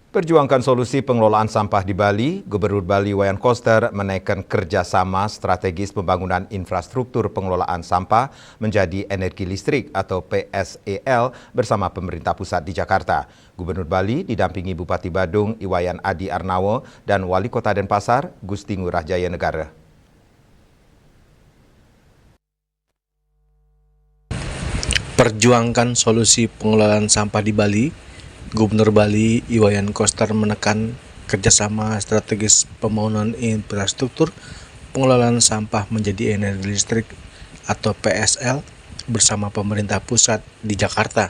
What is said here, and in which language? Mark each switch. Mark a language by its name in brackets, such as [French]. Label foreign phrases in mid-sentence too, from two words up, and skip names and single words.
[Indonesian] Perjuangkan solusi pengelolaan sampah di Bali, Gubernur Bali Wayan Koster menaikkan kerjasama strategis pembangunan infrastruktur pengelolaan sampah menjadi energi listrik atau PSEL bersama pemerintah pusat di Jakarta. Gubernur Bali didampingi Bupati Badung Iwayan Adi Arnawo dan Wali Kota Denpasar Gusti Ngurah Jaya Negara. Perjuangkan solusi pengelolaan sampah di Bali, Gubernur Bali Iwayan Koster menekan kerjasama strategis pembangunan infrastruktur pengelolaan sampah menjadi energi listrik atau PSL bersama pemerintah pusat di Jakarta.